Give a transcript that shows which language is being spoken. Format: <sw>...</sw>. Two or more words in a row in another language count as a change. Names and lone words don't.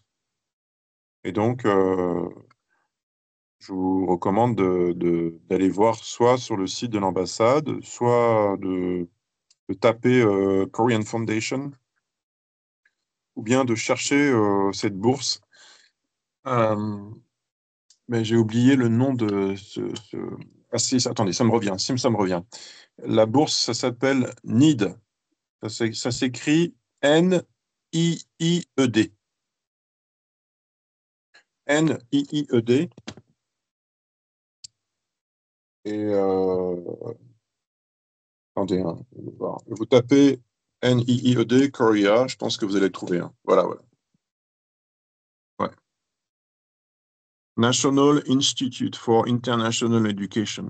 <fr>Et donc, je vous recommande d'aller voir soit sur le site de l'ambassade, soit de taper Korean Foundation, ou bien de chercher cette bourse. Mais j'ai oublié le nom de Ah, si, attendez, ça me revient. Ça me revient. La bourse, ça s'appelle NID. Ça s'écrit N-I-I-E-D. N-I-I-E-D. Et attendez, hein, vous tapez NIIED, Korea, je pense que vous allez le trouver. Hein. Voilà, voilà. Ouais. National Institute for International Education.</fr>